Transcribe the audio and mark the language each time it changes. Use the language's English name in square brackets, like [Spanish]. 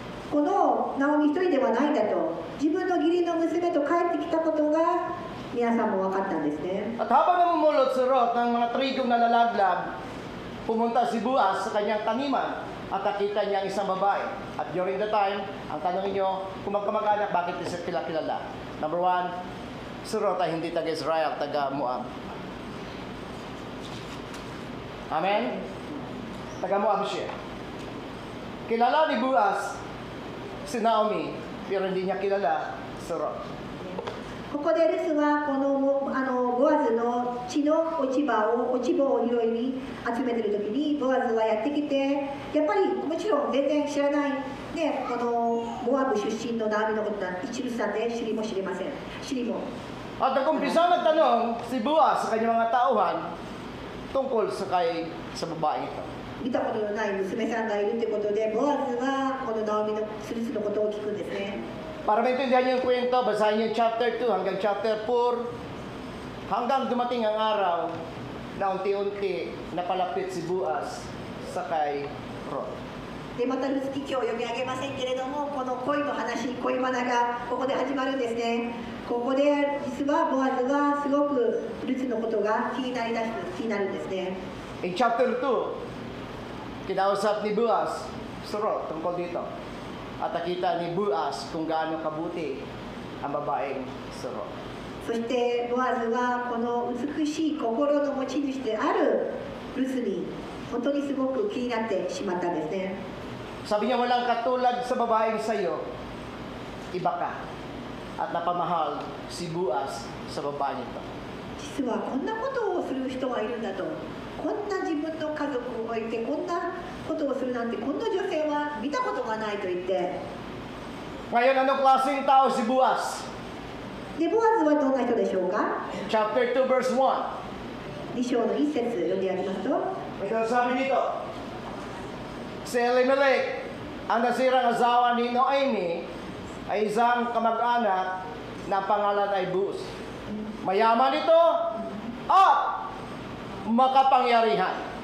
[Japanese] このナオミ一人ではないんだと、自分の義理の娘と帰ってきたことが皆さんも分かったんですね。 [Filipino] At habang namumulot si Ruth ng mga trigong nalalaglag, pumunta si Boaz sa kanyang taniman at nakita niya ang isang babae. At [English] during the time, [Filipino] ang tanong niyo, kung magkamag-anak, bakit sila kilala? Number one, si Ruth ay hindi taga-Israel, taga-Moab. Amen? Taga-Moab siya. Kilala ni Boaz si Naomi, pero hindi niya kilala si Ruth. [Japanese] ここでルスはこのボアズの地の落ち葉を拾いに集めてる時にボアズはやってきて、やっぱりもちろん全然知らない、ね、このモアブ出身のナオミのことなんて一縷さんで知りもしれません。知りも。 [Filipino] At nag-umpisa nagtanong si Boaz sa kanyang mga tauhan tungkol sa babae ito. [Japanese] 見たことのない娘さんがいるってことで、ボアズはこのナオミのルツのことを聞くんですね。 [Filipino] Para maintindihan niyo yung kwento, basahin niyo yung chapter 2 hanggang chapter 4, hanggang dumating ang araw na unti-unti napalapit si Boaz sa kay Ruth. [Japanese] でまたルツ記今日読み上げませんけれども、この恋の話、恋バナがここで始まるんですね。ここで実はボアズはすごくルツのことが気になるんですね。 [Filipino] In chapter 2, kinausap ni Boaz si Ruth tungkol dito. At nakita ni Boaz kung gaano kabuti ang babaeng si Ruth. [Japanese] そしてボアズはこの美しい心の持ち主であるルツに本当にすごく気になってしまったんですね。 [Filipino] Sabi niya, walang katulad sa babaeng sa'yo, iba ka. At napamahal si Boaz sa babae nito. [Japanese] 実はこんなことをする人がいるんだと、こんな自分の家族を置いてこんなことをするなんて、こんな女性は見たことがないと言って。 [Filipino] Ngayon, anong klaseng tao si Boaz? [Japanese] でボアズはどんな人でしょうか。 [English] Chapter 2 verse 1. [Japanese] 2章の1節読んでありますと、 [Filipino] Ito sabi dito, si Elimelech, ang nasirang asawa ni Noemi, ay isang kamag-anak na pangalan ay Boaz. Mayaman ito at makapangyarihan.